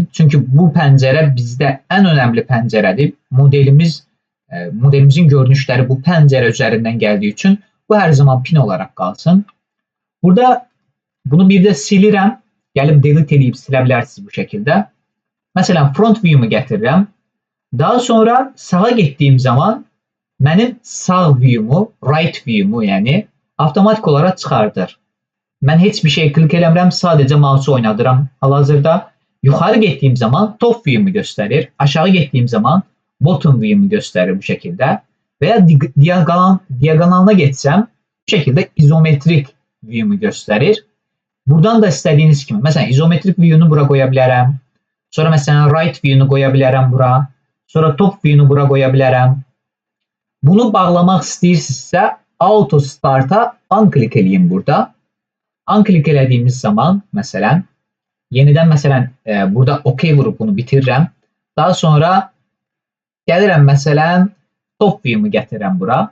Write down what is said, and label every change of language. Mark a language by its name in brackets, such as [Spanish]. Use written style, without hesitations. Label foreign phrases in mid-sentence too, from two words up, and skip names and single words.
[Azerbaijani] Çünki bu pəncərə bizdə ən önəmli pəncərədir. Modelimizin görünüşləri bu pəncərə üzərindən gəldiyi üçün bu hər zaman pin olaraq qalsın. Burada bunu bir də silirəm. Gəlib delete eləyib silə bilərsiniz bu şəkildə. Məsələn, [English] front view-mu [Azerbaijani] gətirirəm. Daha sonra sağa getdiyim zaman mənim sağ view-mu, [English] right view-mu, [Azerbaijani] yəni avtomatik olaraq çıxardır. Mən heç bir şey klik eləmirəm, sadəcə mouse'u oynadıram hal-hazırda. Yuxarı getdiyim zaman [English] top view-mu [Azerbaijani] göstərir. Aşağı getdiyim zaman [English] bottom view-mu [Azerbaijani] göstərir bu şəkildə. Və ya diagonalına getsəm, bu şəkildə izometrik view-mu göstərir. Buradan da istədiyiniz kimi, məsələn, izometrik view-nu bura qoya bilərəm. Sonra məsələn, [English] right view-nu [Azerbaijani] qoya bilərəm bura. Sonra [English] top view-nu [Azerbaijani] bura qoya bilərəm. Bunu bağlamaq istəyirsinizsə, [English] auto start'a [Azerbaijani] unclick eləyin burada. Unclick elədiyimiz zaman, məsələn, yenidən məsələn, burada OK vurup bunu bitiririm. Daha sonra gəlirəm məsələn, [English] top view-mu [Azerbaijani] gətirirəm bura.